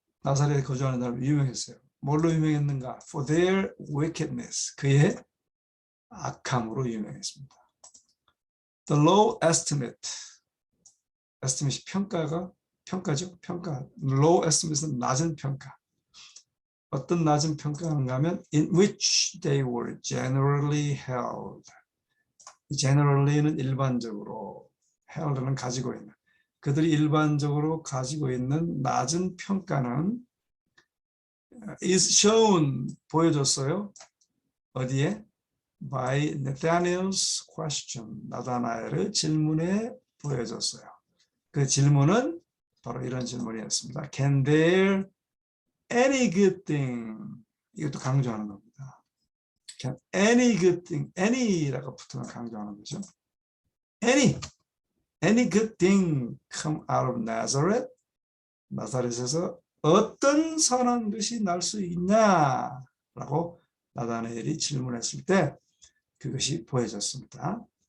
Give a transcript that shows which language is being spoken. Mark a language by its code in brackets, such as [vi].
[ko] 나사렛에 거주하는 사람이 유명했어요. 뭘로 유명했는가? [en] For their wickedness. [ko] 그의 악함으로 유명했습니다. [en] The low estimate. [ko] estimate이 평가죠. 평가. Low estimate은 낮은 평가. 어떤 낮은 평가인가 하면 [en] in which they were generally held. [ko] generally는 일반적으로, held는 가지고 있는. 그들이 일반적으로 가지고 있는 낮은 평가는 [en] is shown, [ko] 보여줬어요. 어디에? [en] By Nathanael's question. [ko] 나다나엘의 질문에 보여줬어요. 그 질문은 바로 이런 질문이었습니다. [en] Can there any good thing? [ko] 이것도 강조하는 겁니다. [en] Can any good thing? [ko] any라고 붙으면 강조하는 거죠. [en] Any good thing come out of Nazareth? [ko] 나사렛에서 어떤 선한 것이 날 수 있냐라고 나다나엘이 질문했을 때 그것이 보여졌습니다.